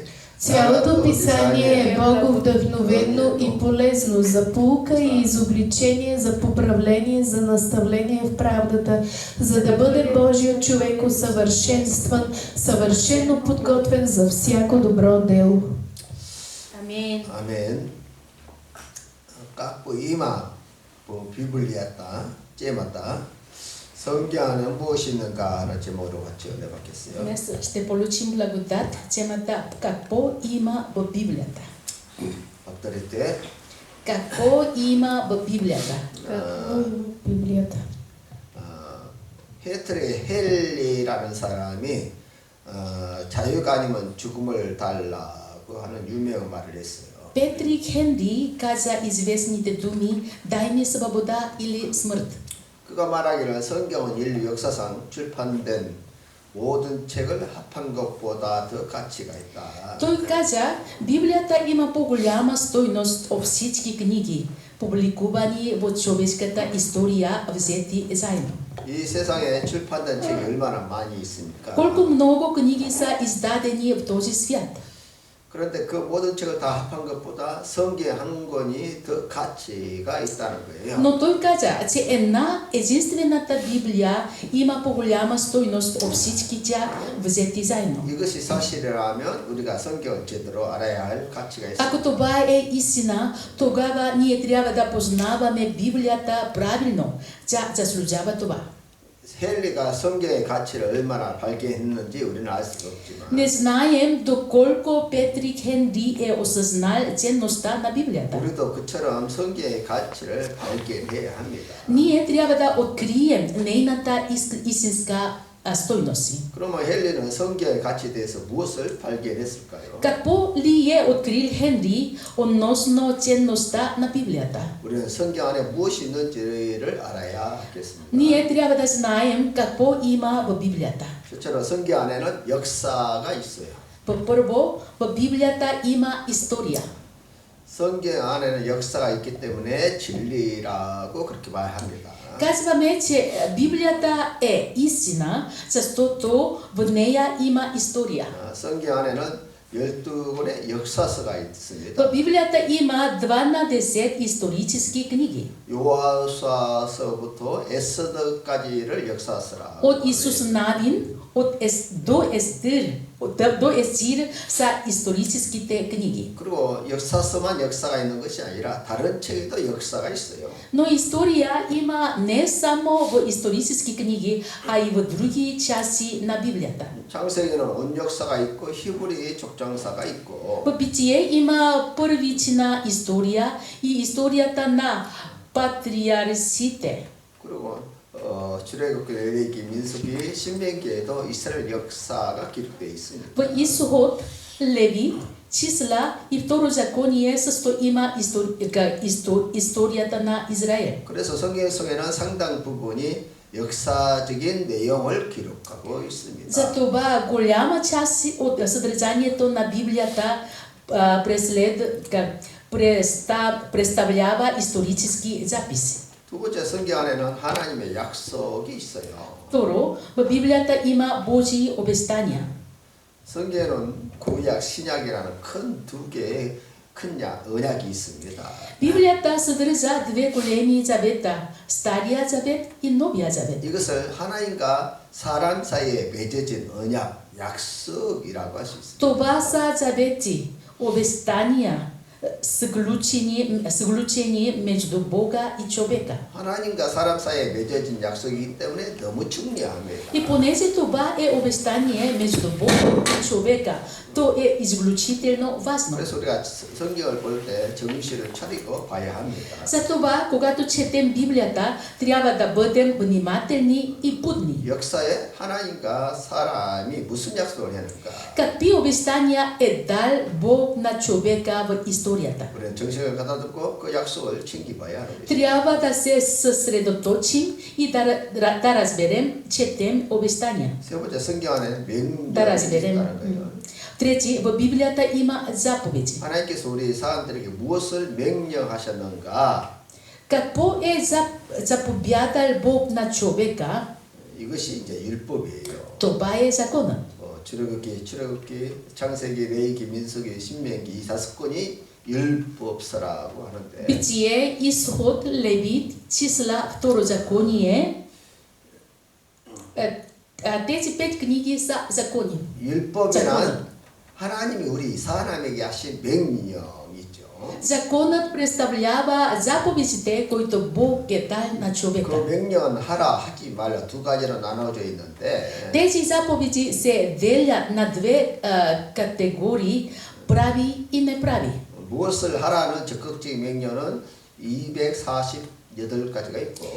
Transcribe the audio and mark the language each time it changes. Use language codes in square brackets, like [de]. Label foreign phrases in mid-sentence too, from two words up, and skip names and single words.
[bg] Цялото писание е боговдъхновено и полезно за поука и изобличение, за поправление, за наставление в правдата, за да бъде Божият човек усъвършенстван, съвършено подготвен за всяко добро дело. Амин. [ko] 아멘. 깎고 이마 비블리아다 제마다 성경 안에 무엇이 있는가라는 제목으로 같이 은혜 받겠어요. [bg] Днес ще получим благодат, темата какво има в Библията. авторитет. Какво има в Библията? Библията. [ko] 헤트리 헬리라는 사람이 자유가 아니면 죽음을 달라고 하는 유명한 말을 했어요. [bg] Петрик Хенри каза известните думи «Дай ми свобода или смърт». [ko] 그가 말하기를 성경은 인류 역사상 출판된 모든 책을 합한 것보다 더 가치가 있다. [bg] Той каза, Библията има по-голяма стойност от всички книги, публикувани в човешката история, взети заедно. [ko] 이 세상에 출판된 책이 얼마나 많이 있습니까? [bg] Колко много книги са издадени в този свят. [ko] 그런데 그 모든 책을 다 합한 것보다 성경 한 권이 더 가치가 있다는 거예요. [bg] Но той каза, че единствената Библия има по-голяма стойност от всички тях взети заедно. [ko] 이것이 사실이라면 우리가 성경을 제대로 알아야 할 가치가 있습니다. [bg] Ако това е истина, тогава ние трябва да познаваме Библията правилно. Тя заслужава това. [ko] 헨리가 성경의 가치를 얼마나 발견했는지 우리는 알 수가 없지만 [bg] Не знаем доколко Петрик Хенри е осъзнал ценността на Библията. [ko] 우리도 그처럼 성경의 가치를 발견해야 합니다. [bg] Ние трябва да открием нейната истинска стойност. [ko] 그러면 헨리는 성경의 가치에 대해서 무엇을 발견했을까요? [bg] Какво ли е открил Хенри относно ценността на Библията? [ko] 우리는 성경 안에 무엇이 있는지를 알아야 하겠습니다. [bg] Ние трябва да знаем какво има в Библията. [ko] 실제로 성경 안에는 역사가 있어요. [bg] Първо, в Библията има история. [ko] 성경 안에는 역사가 있기 때문에 진리라고 그렇게 말합니다. [bg] Казваме, че Библията е истина, защото в нея има история. [ko] 성경 안에는 12권의 역사서가 있습니다. [bg] В Библията има 12 исторически книги. [ko] 요하수아서부터 에스더까지를 역사서라. [bg] От Исус Навин, до Естир са историческите книги. [ko] 그리고 역사서만 역사가 있는 것이 아니라 다른 책에도 역사가 있어요. [bg] Но история има не само в исторически книги, а и в други части на Библията. [ko] 창세기는 언역사가 있고 히브리 족장사가 있고 [bg] В Битие има първична история и историята на патриарсите. [ko] 그리고 출애굽기, 레위기, 민수기, 신명기에도 이스라엘 역사가 기록되어 있습니다. [bg] В Изход, Левит, Числа и Второзаконие също има историята на Израел. [ko] 그래서 성경 속에는 상당 부분이 역사적인 내용을 기록하고 있습니다. [bg] Затова голяма част от съдържанието на Библията представлява исторически записи. [ko] 두 번째 성경 안에는 하나님의 약속이 있어요. [bg] Второ, в Библията има Божии обещания. [ko] 성경에는 구약, 신약이라는 큰 두 개의 큰 언약이 있습니다. [bg] Библията съдържа две големи завета, Стария завет и Новия завет. [ko] 이것을 하나님과 사람 사이에 맺어진 언약, 약속이라고 할 수 있습니다. [bg] Това са завети, обещания, сключени между Бога и човека. [ko] 하나님과 사람 사이에 맺어진 약속이기 때문에 너무 중요합니다. [bg] И понеже това е обещание между Бога и човека, то е изключително важно. [ko] 그래서 우리가 성경을 볼 때 정신을 차리고 봐야 합니다. [bg] Затова, когато четем Библията, трябва да бъдем внимателни и будни. [ko] 역사에 하나님과 사람이 무슨 약속을 했는가? [bg] Какви обещания е дал Бог на човека в историята? [ko] 우리는 정신을 가다듬고 그 약속을 챙겨봐야 하는 것입니다. [bg] Трябва да се съсредоточим и да разберем, четем обещания. [ko] 세 번째, 성경 안에는 [bg] Да [ko] 명령이 [bg] разберем. [ko] 있다는 거예요. [bg] Трети, в Библията има заповеди. [ko] 하나님께서 우리 사람들에게 무엇을 명령하셨는가? [bg] Какво е заповядал Бог на човека? [ko] 이것이 이제 율법이에요. [bg] Това е законът. [ko] 출애굽기, 창세기, 레위기, 민수기, 신명기 이 5권이 율법서라고 하는데 [bg] Битие, Изход, Левит, Числа, Второзаконие. Тези 5 книги са закони. [ko] 율법이란 하나님이 우리 사람에게 하신 명령이죠. [bg] Законът представлява заповедите, които Бог е дал на [ko] 그 [bg] човека. [ko] 명령은 하라 하지 말라 두 가지로 나눠져 있는데 [bg] Тези заповеди се делят на две категории – прави и не прави. [ko] 무엇을 하라는 적극적인 명령은 248가지가 있고